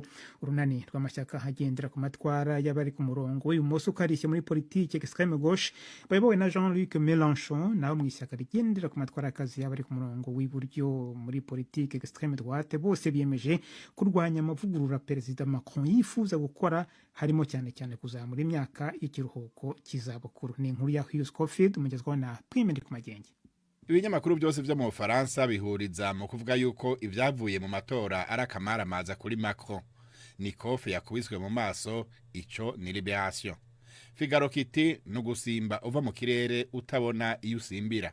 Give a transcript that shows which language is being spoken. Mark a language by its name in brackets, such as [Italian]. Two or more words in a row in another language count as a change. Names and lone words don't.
[Kinyarwanda] Urunani rw'amashyaka agendera ku matwara y'abari ku murongo w'ibumoso ukarishye muri politike [French] extreme gauche [Kinyarwanda] bayobowe na Jean-Luc Mélenchon, naho mu ishyaka rigendera ku matwara y'akazi y'abari ku murongo w'iburyo muri politike [French] extreme droite [Kinyarwanda] bose biyemeje kurwanya amavugurura Perezida Macron yifuza gukora, harimo cyane cyane kuzamura imyaka y'ikiruhuko cy'izabukuru. Ni inkuru ya Hugh Scofield umugezwaho na Prime ku magenge. Ibinyamakuru byose byo mu Bufaransa bihuriza mu kuvuga yuko ibyavuye mu matora ari akamaramaza kuri Macron. [Rundi] Ni kofe yakubiswe mu maso, ico ni liberation. Figaro kiti nugusimba uva mu kirere utabona iyo usimbira.